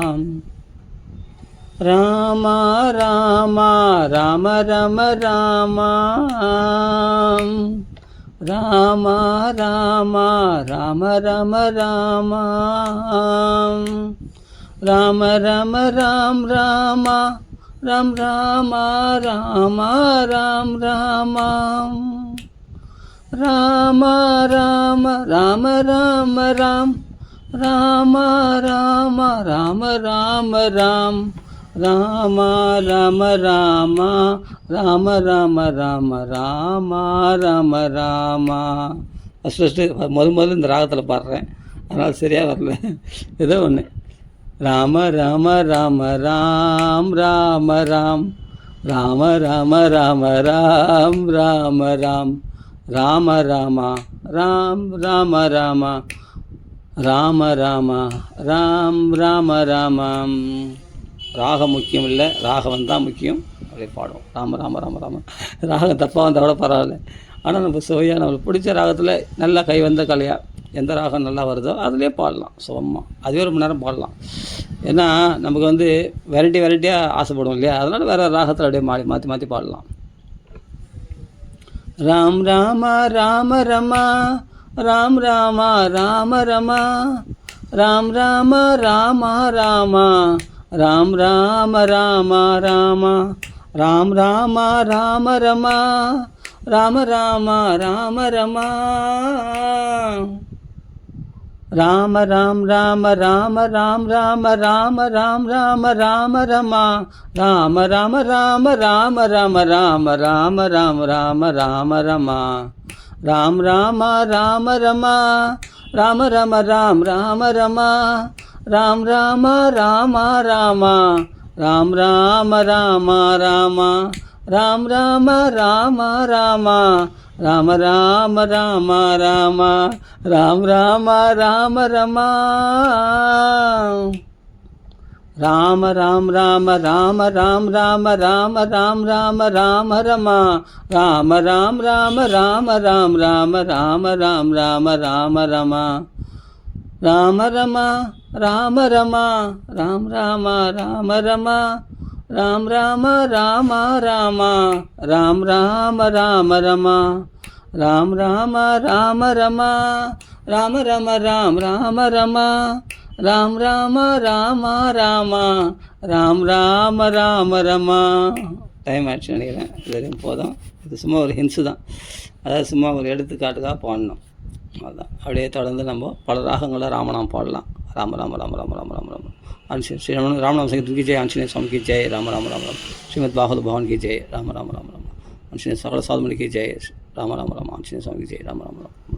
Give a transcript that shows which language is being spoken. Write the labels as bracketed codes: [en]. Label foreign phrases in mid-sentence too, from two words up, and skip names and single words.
[sa] ராம ராம ராம ரம ராம ராம ராம ராம ரம ராம ராம ரம ராம் ராம ராம் ராம ராம ராம் ராம ராம ராம ராம ராம ராம் ராம ராம ராம ராம ராம் ராம ராம ராம ராம ராம ராம ராம ராம ராமா. [ta] ஃபஸ்ட்டு முதல்ல இந்த ராகத்தில் பாடுறேன், அதனால் சரியாக வரல. ஏதோ ஒன்று. [sa] ராம ராம ராம ராம் ராம ராம் ராம ராம ராம ராம் ராம ராம் ராம ராம ராம் ராம ராம ராம ராம ராம் ராம ராமம். [ta] ராகம் முக்கியம் இல்லை, ராகம் தான் முக்கியம். அப்படியே பாடுவோம். ராம ராம ராம ராம. ராகம் தப்பாக வந்தால் கூட பரவாயில்ல, ஆனால் நம்ம சுவையாக நம்மளுக்கு பிடிச்ச ராகத்தில் நல்லா கை வந்த கலையாக எந்த ராகம் நல்லா வருதோ அதுலேயே பாடலாம் சுகமாக. அதுவே ஒரு மணி நேரம் பாடலாம். ஏன்னா நமக்கு வந்து வெரைட்டியாக ஆசைப்படுவோம் இல்லையா, அதனால் வேறு ராகத்தில் அப்படியே மாற்றி மாற்றி பாடலாம். [sa] ராம் ராம ராம ரமா ராம் ராம ராம ரமா ராம் ராம ராம ராமா ராம் ராம ராம ராமா ராம் ராம ராம ரமா ராம ராம ராம ரமா ராம ராம் ராம ராம ராம் ராம ராம ராம் ராம ராம ரமா ராம ராம ராம ராம ராம ராம ராம ராம ராம ராம ரமா ராம் ராம ராம ரமா ராம ரம ராம் ராம ரமா ராம் ராம ராம ராம ராம் ராம ராம ராம ராம் ராம ராம ராம ராம ராம ராம ராம ராம் ராம ராம ரமா ராம ராம் ராம ராம ராம் ராம ராம ராம் ராம ராம ரமா ராம ராம் ராம ராம ராம் ராம ராம ராம் ராம ராம ரமா ராம ரமா ராம ரமா ராம் ராம ராம ரமா ராம் ராம ராம ராம ராம் ராம ராம ரமா ராம் ராம ராம ரமா ராம ரம ராம் ராம ரமா ராம் ராம ராம ராம ராம் ராம ராம ரமா. [ta] டைம் ஆயிடுச்சு நினைக்கிறேன், இது வரைக்கும் போதும். இது சும்மா ஒரு ஹின்ஸு தான், அதாவது சும்மா ஒரு எடுத்துக்காட்டுக்காக பாடணும், அதுதான். அப்படியே தொடர்ந்து நம்ம பல ராகங்களை ராமநாமம் பாடலாம். [hi] ராம ராம ராம ராம ராம ராம ராம श्री रामनाम संगीत की जय, आंजनेय स्वामी की जय, राम राम राम राम, श्रीमद् भागवत भवन की जय, राम राम राम राम, आंजनेय सकल साधुमणि की जय, राम राम राम, आंजनेय स्वामी की जय, राम राम राम.